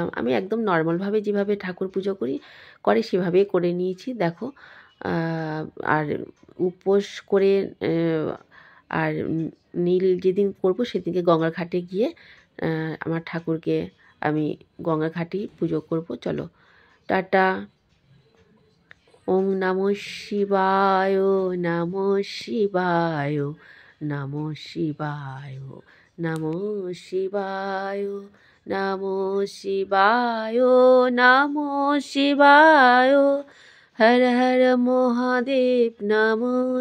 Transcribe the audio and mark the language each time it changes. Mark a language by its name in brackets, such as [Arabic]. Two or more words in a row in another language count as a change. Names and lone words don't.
[Bangla] আমি একদম নর্মালভাবে যেভাবে ঠাকুর পুজো করে সেভাবেই করে নিয়েছি। দেখো, আর উপোস করে আর নীল যেদিন করবো সেদিনকে গঙ্গার ঘাটে গিয়ে আমার ঠাকুরকে আমি গঙ্গার ঘাটেই পুজো করব। চলো, টাটা। [Sanskrit] ওং নমঃ শিবায়, নমঃ শিবায়, নমঃ শিবায়, নমঃ শিবায়, নমঃ শিবায়, নমঃ শিবায়। হর হর মহাদেব, নমঃ।